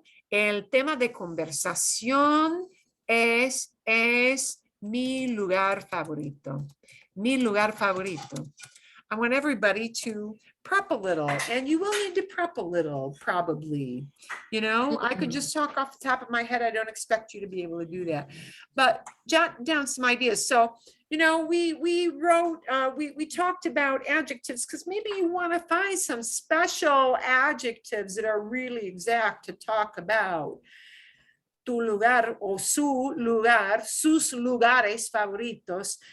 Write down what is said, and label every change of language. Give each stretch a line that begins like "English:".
Spanish: El tema de conversación es mi lugar favorito. Mi lugar favorito.
English: I want everybody to prep a little, and you will need to prep a little, probably. You know, I could just talk off the top of my head. I don't expect you to be able to do that, but jot down some ideas. So, you know, we wrote, we talked about adjectives because maybe you want to find some special adjectives that are really exact to talk about.
Spanish: Tu lugar o su lugar, sus lugares favoritos.